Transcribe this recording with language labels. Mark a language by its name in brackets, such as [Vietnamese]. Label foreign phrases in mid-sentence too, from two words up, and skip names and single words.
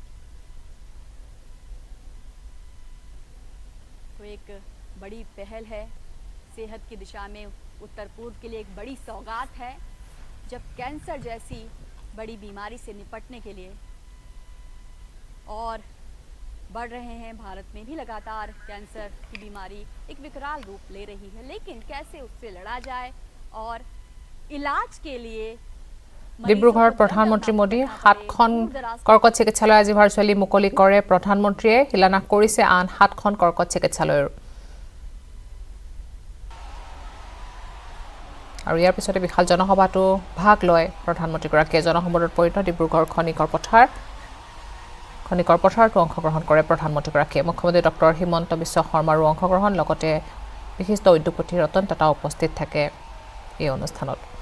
[Hindi] तो एक बड़ी पहल है सेहत की दिशा में उत्तर पूर्व के लिए एक बड़ी सौगात है जब कैंसर जैसी बड़ी बीमारी से निपटने के लिए और बढ़ रहे हैं भारत में भी लगातार कैंसर की बीमारी एक विकराल रूप ले रही है लेकिन कैसे उससे लड़ा जाए और इलाज के लिए [Assamese] ডিব্ৰুগড়ত প্ৰধানমন্ত্ৰী মোদী ৭খন কৰ্কট চিকিৎসালয় আজি ভাৰ্চুৱেলি মুকলি কৰে প্ৰধানমন্ত্ৰীয়ে শিলান্যাস কৰিছে আন ৭খন কৰ্কট চিকিৎসালয়ৰ আৰু ইয়াৰ পিছতে বিশাল জনসভাটো ভাগ লয় প্ৰধানমন্ত্ৰীগৰাকীয়ে জনসমাৰোহত পৰিণত ডিব্ৰুগড় খনিকৰ পথাৰতো অংশগ্ৰহণ কৰে প্ৰধানমন্ত্ৰীগৰাকীয়ে মুখ্যমন্ত্ৰী ডক্টৰ হিমন্ত বিশ্ব শৰ্মাৰো অংশগ্ৰহণ লগতে বিশিষ্ট উদ্যোগপতি ৰতন টাটা উপস্থিত থাকে এই অনুষ্ঠানত